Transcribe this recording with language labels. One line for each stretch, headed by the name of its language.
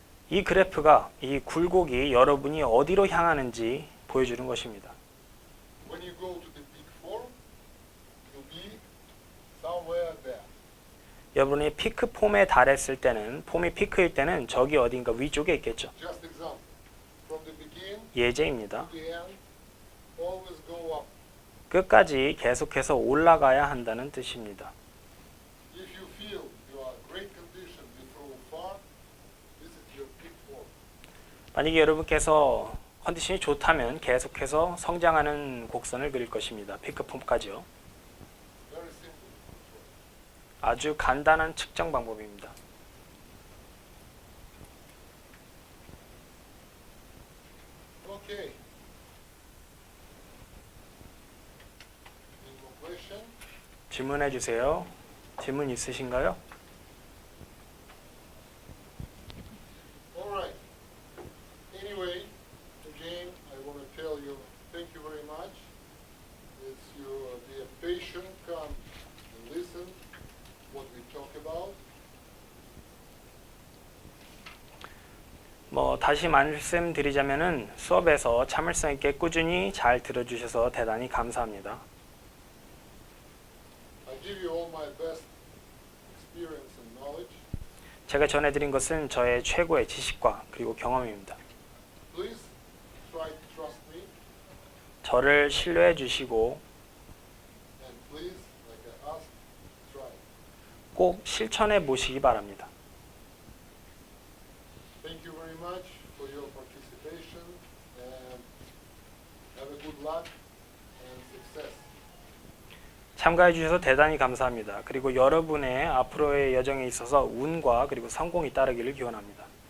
Korean: 이 그래프가 이 굴곡이 여러분이 어디로 향하는지 보여주는 것입니다.
English: When you go to the peak form, you'll be somewhere there.
Korean: 여러분이 피크 폼에 달했을 때는 폼이 피크일 때는 저기 어딘가 위쪽에 있겠죠.
English: Just example. From the beginning
Korean: 예제입니다.
English: to the end, always go up.
Korean: 끝까지 계속해서 올라가야 한다는 뜻입니다.
English: If you feel you are great condition, you throw far, this is your peak form.
Korean: 만약에 여러분께서 컨디션이 좋다면 계속해서 성장하는 곡선을 그릴 것입니다. 피크 폼까지요.
English: Very simple.
Korean: 아주 간단한 측정 방법입니다.
English: Okay. Any more question?
Korean: 질문해 주세요. 질문 있으신가요?
English: All right. Anyway, again, I want to tell you, thank you very much. As you be patient, come and listen what we talk about.
Korean: 다시 말씀드리자면은 수업에서 참을성 있게 꾸준히 잘 들어주셔서 대단히 감사합니다.
English: I give you all my best experience and knowledge.
Korean: 제가 전해드린 것은 저의 최고의 지식과 그리고 경험입니다.
English: Please try to trust me,
Korean: 저를 신뢰해 주시고
English: and please, like I asked, try.
Korean: 꼭 실천해 보시기 바랍니다.
English: Thank you very much for your participation, and have a good luck and success.
Korean: 참가해 주셔서 대단히 감사합니다. 그리고 여러분의 앞으로의 여정에 있어서 운과 그리고 성공이 따르기를 기원합니다.